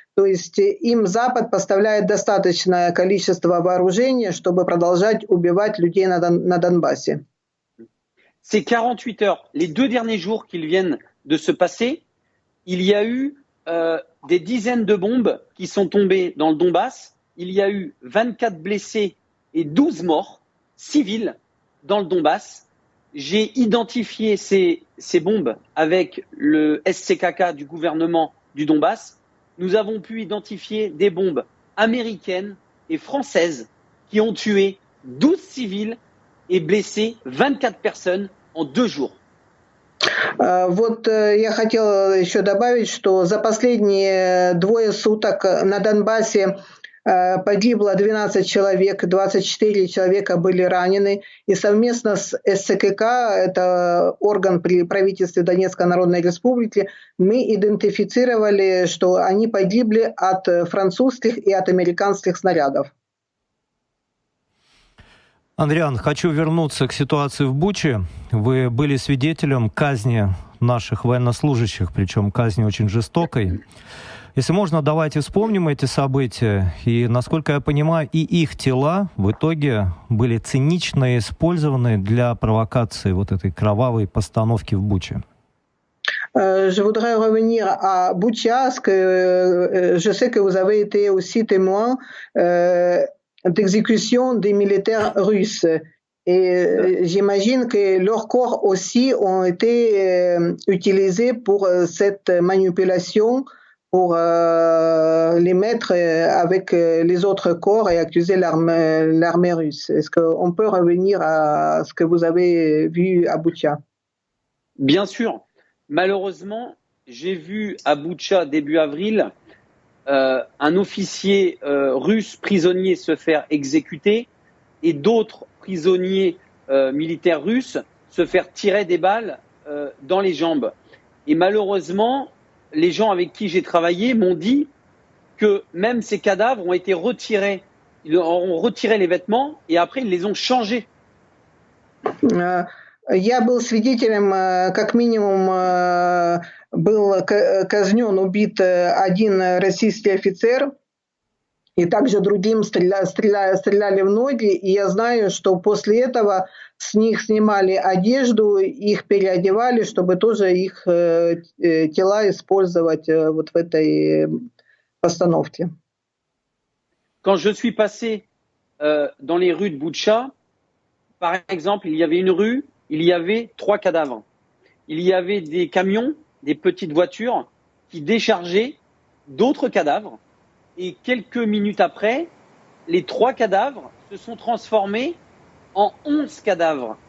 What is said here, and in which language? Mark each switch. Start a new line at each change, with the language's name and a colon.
Russian: То есть им Запад поставляет достаточное количество вооружения, чтобы продолжать убивать людей на Донбассе.
French: Ces 48 heures, les 2 derniers jours qu'ils viennent de se passer, il y a eu des dizaines de bombes qui sont tombées dans le Donbass. Il y a eu 24 blessés et 12 morts civils dans le Donbass. J'ai identifié ces bombes avec le SCKK du gouvernement du Donbass. Nous avons pu identifier des bombes américaines et françaises qui ont tué 12 civils et blessé 24 personnes en 2 jours.
Russian: Вот я хотела еще добавить, что за последние 2 суток на Донбассе погибло 12 человек, 24 человека были ранены, и совместно с СЦКК, это орган при правительстве Донецкой Народной Республики, мы идентифицировали, что они погибли от французских и от американских снарядов. Андриан, хочу вернуться к ситуации в Буче. Вы были свидетелем казни наших военнослужащих, причем казни очень жестокой. Если можно, давайте вспомним эти события. И, насколько я понимаю, и их тела в итоге были цинично использованы для провокации вот этой кровавой постановки в Буче.
French: Je voudrais revenir à Boucha, parce que je sais que vous avez été aussi témoin d'exécution des militaires russes. Et j'imagine que leurs corps aussi ont été utilisés pour cette manipulation pour les mettre avec les autres corps et accuser l'armée russe. Est-ce qu'on peut revenir à ce que vous avez vu à Boutcha? Bien sûr. Malheureusement, j'ai vu à Boutcha début avril un officier russe prisonnier se faire exécuter et d'autres prisonniers militaires russes se faire tirer des balles dans les jambes. Et malheureusement, les gens avec qui j'ai travaillé m'ont dit que même ces cadavres ont été retirés. Ils ont retiré les vêtements et après ils les ont changés.
Russian: Я был свидетелем, как минимум был казнен, убит один российский офицер, и также другим стреляли в ноги, и я знаю, что после этого с них снимали одежду, их переодевали, чтобы тоже их тела использовать вот в этой постановке.
French: Quand je suis passé dans les rues de Boutcha, par exemple, il y avait une rue, il y avait 3 cadavres. Il y avait des camions, des petites voitures qui déchargeaient d'autres cadavres. Et quelques minutes après, les 3 cadavres se sont transformés en 11 cadavres.